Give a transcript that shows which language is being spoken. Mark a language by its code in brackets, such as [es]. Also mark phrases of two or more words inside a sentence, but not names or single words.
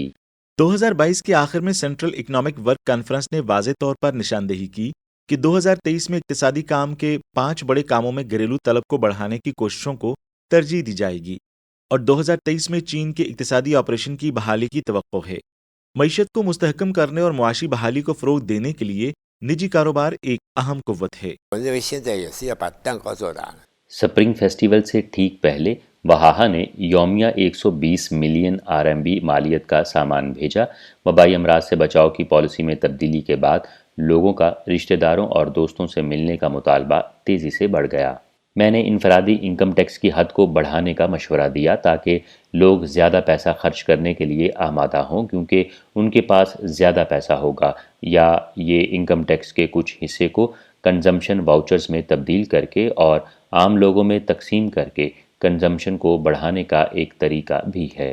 [ur] 2022 کے آخر میں سینٹرل اکنامک ورک کانفرنس نے واضح طور پر نشاندہی کی کہ 2023 میں اقتصادی کام کے 5 بڑے کاموں میں گھریلو طلب کو بڑھانے کی کوششوں کو ترجیح دی جائے گی اور 2023 میں چین کے اقتصادی آپریشن کی بحالی کی توقع ہے. معیشت کو مستحکم کرنے اور معاشی بحالی کو فروغ دینے کے لیے نجی کاروبار ایک اہم قوت ہے. [zh] 我认为现在也是要把蛋糕做大。 [ur] اسپرنگ فیسٹیول سے ٹھیک پہلے واہاہا نے یومیہ 120 ملین RMB مالیت کا سامان بھیجا. وبائی امراض سے بچاؤ کی پالیسی میں تبدیلی کے بعد لوگوں کا رشتہ داروں اور دوستوں سے ملنے کا مطالبہ تیزی سے بڑھ گیا. میں نے انفرادی [en] income tax [ur] کی حد کو بڑھانے کا مشورہ دیا تاکہ لوگ زیادہ پیسہ خرچ کرنے کے لیے آمادہ ہوں، کیونکہ ان کے پاس زیادہ پیسہ ہوگا، یا یہ [en] income tax [ur] کے کچھ حصے کو [en] consumption vouchers [ur] میں تبدیل کرکے اور عام لوگوں میں تقسیم کرکے کنزمپشن کو بڑھانے کا ایک طریقہ بھی ہے.